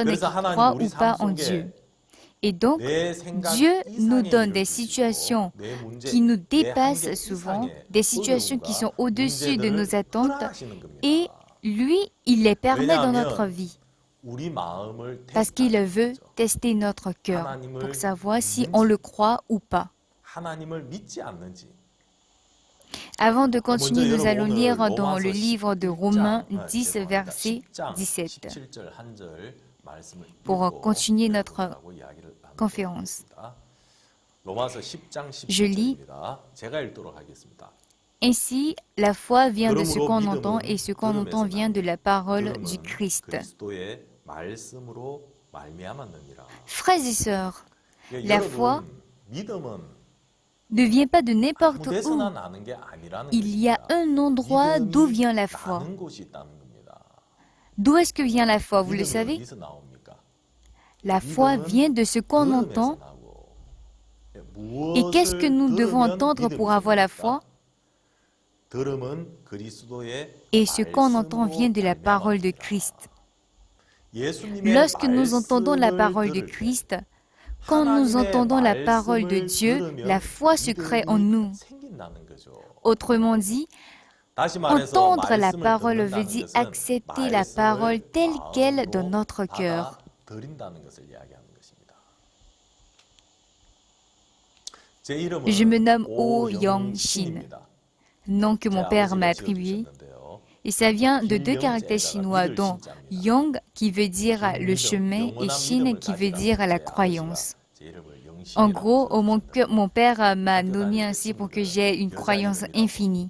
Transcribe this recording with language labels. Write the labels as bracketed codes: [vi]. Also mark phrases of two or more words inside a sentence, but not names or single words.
[ko] 그래서 [fr] qui [ko] 하나님 [fr] croit [ko] 우리 [fr] ou [ko] 삶 [fr] pas en Dieu. [ko] 속에 [fr] Et donc, [ko] 내 생각 [fr] Dieu nous [ko] 이상의 [fr] donne [ko] 일을 [fr] des [ko] 주시고 [fr] situations [ko] 내 문제, [fr] qui nous [ko] 내 한계 [fr] dépassent souvent, [ko] 이상의 [fr] des situations qui [ko] 어려움과 [fr] sont au-dessus de [ko] 문제들을 [fr] nos attentes, [ko] 허락하시는 겁니다. [fr] et lui, il les permet dans notre [ko] 왜냐하면 [fr] vie, [ko] 우리 마음을 [fr] parce qu'il [ko] 테스트하는 [fr] veut [ko] 거죠. [fr] tester notre cœur pour [ko] 하나님을 [fr] savoir si on [ko] 믿는지 [fr] le croit ou pas. [ko] 하나님을 믿지 않는지. [fr] Avant de [ko] 먼저 [fr] continuer, nous [ko] 여러분 [fr] allons [ko] 오늘 [fr] lire dans [ko] 로마서 [fr] le livre de [ko] 11장, [fr] Romains 10, [ko] 죄송합니다. [fr] verset [ko] 10장 [fr] 17, [ko] 17절 한 절 말씀을 [fr] pour [ko] 읽고 [fr] continuer notre [ko] 여러분하고 이야기를 나누도록 [fr] conférence. [ko] 하겠습니다. 로마서 10장 [fr] Je lis. [ko] 17절입니다. 제가 읽도록 하겠습니다. [fr] Ainsi, la foi vient de ce [ko] 그러므로 [fr] qu'on entend [ko] 믿음은 [fr] et ce qu'on entend [ko] 들음에서 [fr] vient de la parole [ko] 들음은 [fr] du Christ. [ko] 그리스도의 말씀으로 말미암았느니라. [fr] Frères et sœurs, [ko] 예, [fr] la [ko] 여러분, [fr] foi [ko] 믿음은 [fr] ne vient pas de [ko] 아무 [fr] n'importe où. [ko] 데서나 나는 게 아니라는 [fr] Il y a [ko] 것입니다. [fr] un endroit d'où vient la foi. [ko] 나는 곳이 있다는 겁니다. [fr] D'où est-ce que vient la foi, vous le [ko] 믿음이 [fr] savez? [ko] 어디서 나옵니까? [fr] La foi vient de ce qu'on [ko] 들음에서 [fr] entend. [ko] 나오고. [fr] Et qu'est-ce que nous devons [ko] 들으면 [fr] entendre pour [ko] 믿음이 [fr] avoir la [ko] 생깁니까? [fr] foi? [ko] 들음은 그리스도의 [fr] Et ce qu'on entend [ko] 말씀으로 [fr] vient de la parole de [ko] 말미암았느니라. [fr] Christ. [ko] 예수님의 [fr] Lorsque nous entendons la [ko] 말씀을 [fr] parole de [ko] 들을 때 [fr] Christ, quand nous [ko] 하나님의 [fr] entendons la parole de [ko] 말씀을 [fr] Dieu, [ko] 들으면 [fr] la foi se crée en [ko] 믿음이 [fr] nous. [ko] 생긴다는 거죠. [fr] Autrement dit, [ko] 다시 말해서 [fr] entendre la [ko] 말씀을 [fr] parole veut [ko] 듣는다는 [fr] dire [ko] 것은 [fr] accepter la [ko] 말씀을 [fr] parole telle qu'elle [ko] 마음으로 [fr] dans notre cœur. [ko] 받아들인다는 것을 이야기하는 것입니다. 제 이름은 [fr] Je me nomme [ko] 오영신입니다. [fr] Nom que mon [ko] 제 [fr] père m'a [ko] 아버지가 [fr] attribué. [ko] 지어주셨는데요. [fr] Et ça vient de deux caractères chinois, dont Yang qui veut dire le chemin et Shin qui veut dire la croyance. En gros, mon père m'a nommé ainsi pour que j'aie une croyance infinie.